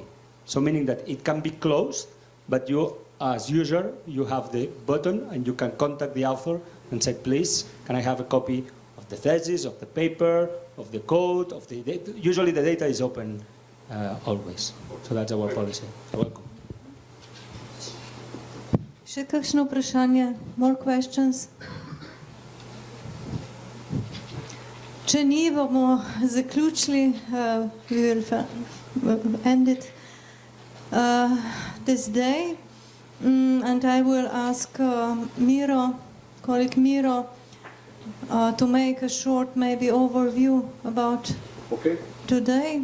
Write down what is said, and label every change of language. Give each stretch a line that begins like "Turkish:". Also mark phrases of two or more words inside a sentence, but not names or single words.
English: So meaning that it can be closed, but you, as user, you have the button, and you can contact the author and say, please, can I have a copy of the thesis, of the paper, of the code, of the data? Usually the data is open always. So that's our policy. You're welcome.
Slovenian: Še kakšno vprašanje?
English: More questions?
Slovenian: Če ni, bomo zaključili.
English: We will end it this day. And I will ask Miro, colleague Miro, to make a short maybe overview about today.